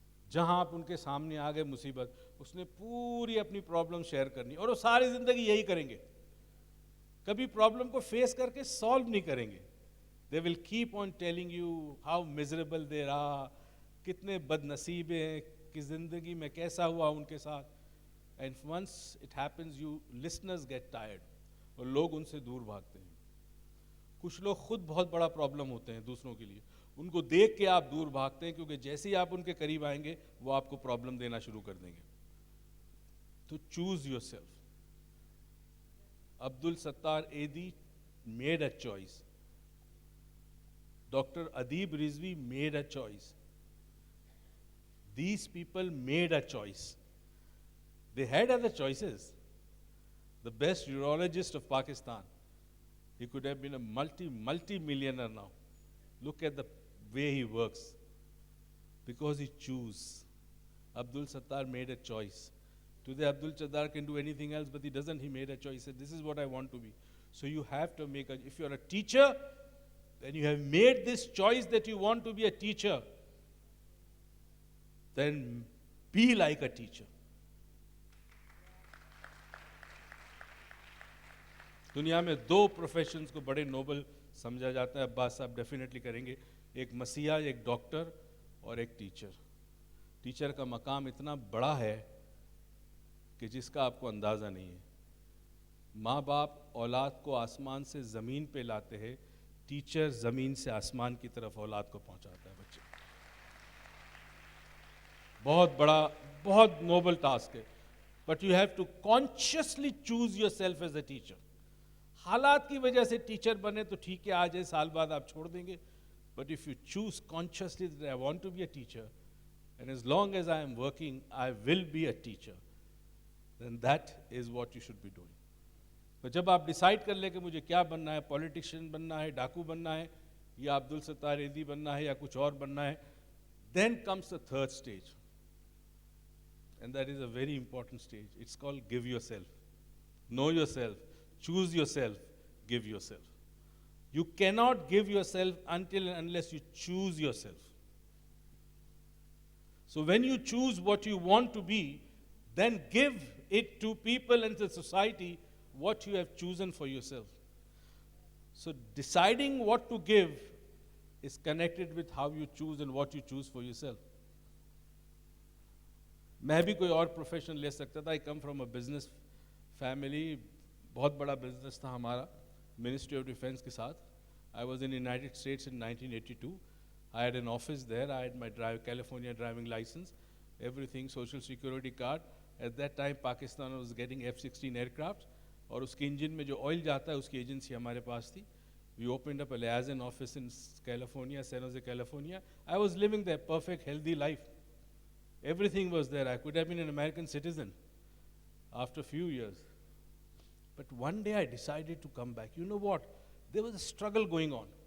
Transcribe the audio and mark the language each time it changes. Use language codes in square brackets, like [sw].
[ur] جہاں آپ ان کے سامنے آ گئے مصیبت, اس نے پوری اپنی پرابلم شیئر کرنی, اور وہ ساری زندگی یہی کریں گے, کبھی پرابلم کو فیس کر کے سالو نہیں کریں گے. [en] They will keep on telling you how miserable they are, [ur] کتنے بد نصیب ہیں, کہ زندگی میں کیسا ہوا ان کے ساتھ. [en] And once it happens, you listeners get tired, [ur] اور لوگ ان سے دور بھاگتے ہیں. کچھ لوگ خود بہت بڑا پرابلم ہوتے ہیں دوسروں کے لیے, ان کو دیکھ کے آپ دور بھاگتے ہیں, کیونکہ جیسے ہی آپ ان کے قریب آئیں گے وہ آپ کو پرابلم دینا شروع کر دیں گے. [en] تو choose yourself. Abdul Sattar Edhi made a choice. Dr. Adib Rizvi made a choice. These people made a choice. They had other choices. The best urologist of Pakistan, he could have been a multi-millionaire now. Look at the way he works. Because he chose. Abdul Sattar made a choice. Today Abdul Sattar can do anything else, but he doesn't. He made a choice. He said, this is what I want to be. So you have to make a, if you're a teacher, then you have made this choice that you want to be a teacher, then be like a teacher. [ur] دنیا میں 2 professions کو بڑے Nobel سمجھا جاتا ہے, عباس صاحب definitely کریں گے. ایک مسیحا, ایک ڈاکٹر, اور ایک ٹیچر. ٹیچر کا مقام اتنا بڑا ہے کہ جس کا آپ کو اندازہ نہیں ہے. ماں باپ اولاد کو آسمان سے زمین پہ لاتے ہیں, ٹیچر زمین سے آسمان کی طرف اولاد کو پہنچاتا ہے بچے. بہت بڑا, بہت نوبل ٹاسک ہے. [en] But you have to consciously choose yourself as a teacher. [ur] حالات کی وجہ سے ٹیچر بنے تو ٹھیک ہے, آ جائے, سال بعد آپ چھوڑ دیں گے. [en] But if you choose consciously that I want to be a teacher, and as long as I am working I will be a teacher, then that is what you should be doing. [ur] تو جب آپ decide کر لیں کہ مجھے کیا بننا ہے, پولیٹیشین بننا ہے, ڈاکو بننا ہے, یا عبد الستار ایدی بننا ہے, یا کچھ اور بننا ہے, [en] then comes the third stage. And that is a very important stage. It's called give yourself. Know yourself. Choose yourself. Give yourself. You cannot give yourself until and unless you choose yourself. So when you choose what you want to be, then give it to people and to society what you have chosen for yourself. So deciding what to give is connected with how you choose and what you choose for yourself. [ur] میں بھی کوئی اور profession لے سکتا تھا. [en] I come from a business family. [ur] بہت بڑا business تھا ہمارا منسٹری آف ڈیفینس کے ساتھ. [en] I was in the United States in 1982. I had an office there. I had my California driving license, everything, social security card. At that time, Pakistan was getting F-16 aircraft. [ur] اور اس کے engine میں جو oil جاتا ہے اس کی agency ہمارے پاس تھی. [en] We opened up a liaison office in California, San Jose, California. I was living there, perfect, healthy life. Everything was there. I could have been an American citizen after a few years. But one day I decided to come back. You know what? There was a struggle going on.